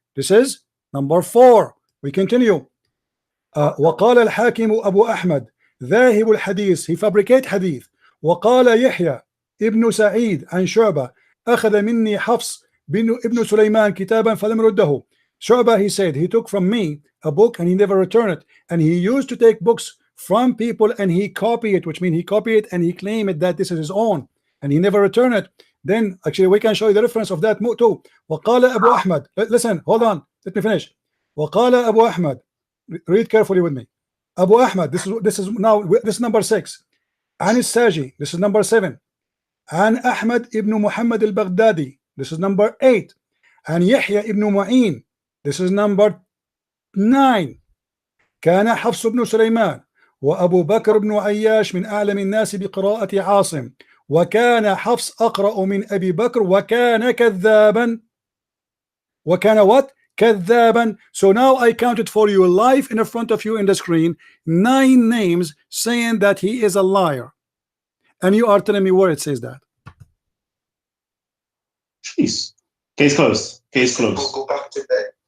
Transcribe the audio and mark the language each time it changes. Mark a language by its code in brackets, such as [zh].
[en] This is number 4. We continue. [ar] وقال الحاكم أبو أحمد ذاهب الحديث. [en] He fabricate hadith. [ar] وقال يحيى ابن سعيد عن شعبة أخذ مني حفص ابن سليمان كتابا فلم رده. [en] Shu'bah, he said, he took from me a book and he never returned it. And he used to take books from people and he copy it, which means he copy it and he claim it that this is his own, and he never returned it. Then actually we can show you the reference of that too. [ar] وقال أبو أحمد. [en] Listen, hold on, let me finish. وقال أبو أحمد. Read carefully with me. Abu Ahmad, this is number 6. عن الساجي, this is number 7. [ar] عن أحمد ابن محمد البغدادي, [en] this is number 8. [ar] عن يحيى ابن معين, this is number 9. كان حفص بن سليمان وأبو بكر بن عياش من أعلم الناس بقراءة عاصم وكان حفص أقرأ من أبي بكر وكان كذابا. وكان what? كذابا. [en] So now I counted for you live in front of you in the screen 9 names saying that he is a liar, and you are telling me where it says that. Jeez. Case closed. Case closed. We'll go back to bed.